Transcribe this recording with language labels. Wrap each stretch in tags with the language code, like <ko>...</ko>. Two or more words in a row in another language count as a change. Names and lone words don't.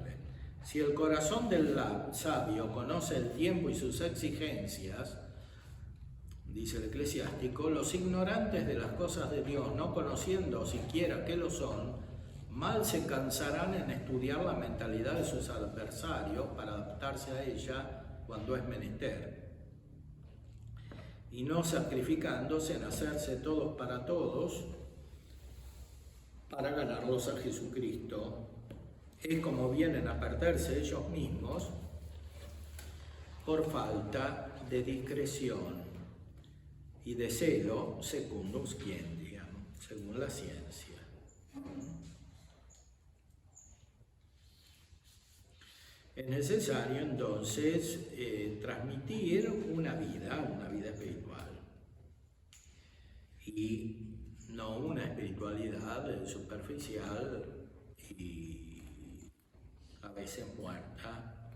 <es>Si el corazón del sabio conoce el tiempo y sus exigencias, dice el eclesiástico, los ignorantes de las cosas de Dios, no conociendo siquiera que lo son, mal se cansarán en estudiar la mentalidad de sus adversarios para adaptarse a ella cuando es menester, y no sacrificándose en hacerse todos para todos para ganarlos a Jesucristo. Es como vienen a perderse ellos mismos por falta de discreción y de celo,</es> <la>secundum scientiam,</la> <es>según la ciencia. Es necesario entonces transmitir una vida espiritual, y no una espiritualidad superficial y a veces muerta.</es>